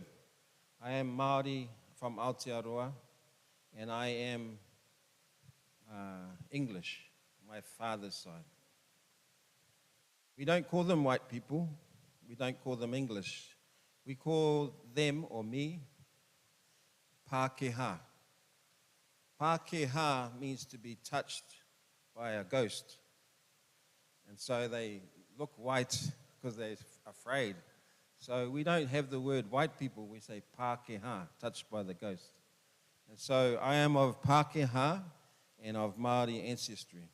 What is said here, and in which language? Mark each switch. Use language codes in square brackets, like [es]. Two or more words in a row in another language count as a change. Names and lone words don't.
[en] I am Māori from Aotearoa, and I am English, my father's side. We don't call them white people. We don't call them English. We call them, or me, Pākehā. Pākehā means to be touched by a ghost. And so they look white because they're afraid. So we don't have the word white people, we say Pākehā, touched by the ghost. And so I am of Pākehā and of Māori ancestry.